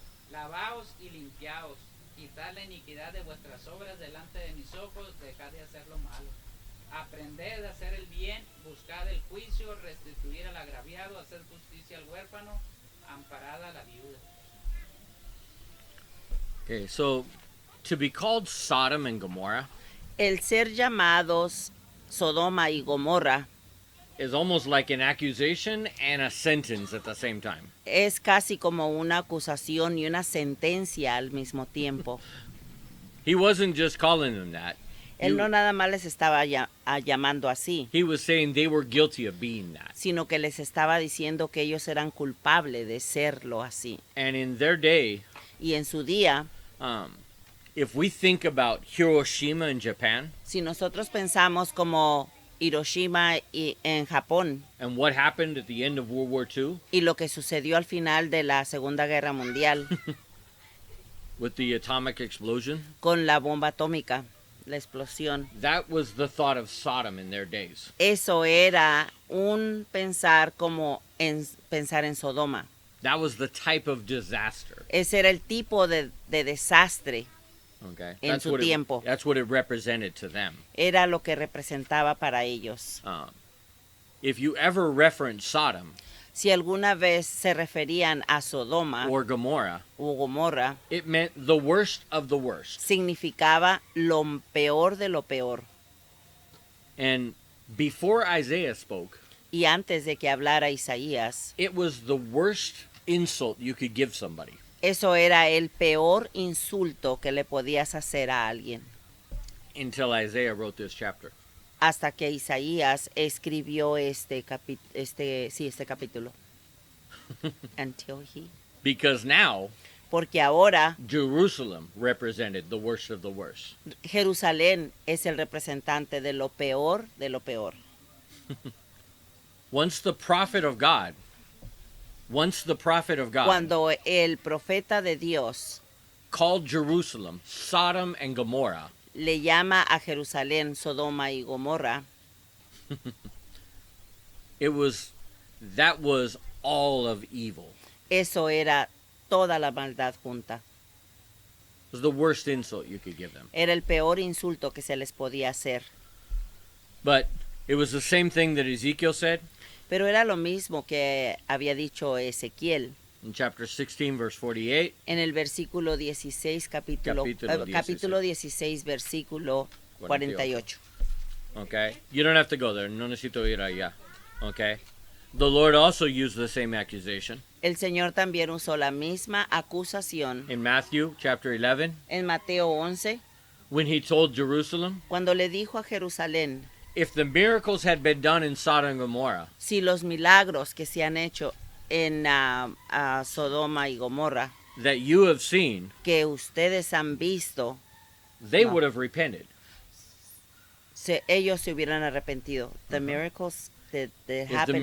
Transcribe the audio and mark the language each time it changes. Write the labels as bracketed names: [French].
[Spanish] Lavaos y limpiaos. Quitad la iniquidad de vuestras obras delante de mis ojos. Dejad de hacer lo malo. Aprended a hacer el bien. Buscad el juicio. Restituir al agraviado. Hacer justicia al huérfano. Amparada a la viuda. [English] Okay, so to be called Sodom and Gomorrah [Spanish] El ser llamados Sodoma y Gomorra [English] is almost like an accusation and a sentence at the same time. [Spanish] es casi como una acusación y una sentencia al mismo tiempo. [English] He wasn't just calling them that. [Spanish] Él no nada más les estaba llamando así, [English] He was saying they were guilty of being that. [Spanish] sino que les estaba diciendo que ellos eran culpables de serlo así. [English] And in their day, [Spanish] Y en su día, [English] if we think about Hiroshima in Japan [Spanish] si nosotros pensamos como Hiroshima y en Japón [English] and what happened at the end of World War II [Spanish] y lo que sucedió al final de la Segunda Guerra Mundial [English] with the atomic explosion, [Spanish] con la bomba atómica, la explosión, [English] that was the thought of Sodom in their days. [Spanish] eso era un pensar como en pensar en Sodoma. [English] That was the type of disaster. [Spanish] Ese era el tipo de desastre, [English] Okay, [Spanish] En su tiempo. [English] That's what it represented to them. [Spanish] era lo que representaba para ellos. [English] If you ever reference Sodom [Spanish] Si alguna vez se referían a Sodoma [English] or Gomorrah, [Spanish] o Gomorra, [English] it meant the worst of the worst. [Spanish] significaba lo peor de lo peor. [English] And before Isaiah spoke, [Spanish] Y antes de que hablara Isaías, [English] it was the worst insult you could give somebody. [Spanish] eso era el peor insulto que le podías hacer a alguien. [English] Until Isaiah wrote this chapter. [Spanish] Hasta que Isaías escribió este capítulo. [English] Until he. Because now, [Spanish] Porque ahora [English] Jerusalem represented the worst of the worst. [Spanish] Jerusalén es el representante de lo peor de lo peor. [English] Once the prophet of God, [Spanish] Cuando el profeta de Dios [English] called Jerusalem Sodom and Gomorrah, [Spanish] le llama a Jerusalén Sodoma y Gomorra, [English] that was all of evil. [Spanish] eso era toda la maldad junta. [English] It was the worst insult you could give them. [Spanish] Era el peor insulto que se les podía hacer. [English] But it was the same thing that Ezekiel said [Spanish] Pero era lo mismo que había dicho Ezequiel [English] in chapter 16, verse 48. [Spanish] en el versículo 16, capítulo 16, versículo 48. [English] Okay? You don't have to go there. [Spanish] No necesito ir allá. [English] Okay? The Lord also used the same accusation [Spanish] El Señor también usó la misma acusación [English] in Matthew chapter 11 [Spanish] en Mateo 11, [English] when he told Jerusalem, [Spanish] cuando le dijo a Jerusalén, [English] if the miracles had been done in Sodom and Gomorrah, [Spanish] si los milagros que se han hecho en Sodoma y Gomorra, [English] that you have seen, [Spanish] que ustedes han visto, [English] they [Spanish] No. [English] would have repented. [Spanish] ellos se hubieran arrepentido. [English] The miracles that If the happened in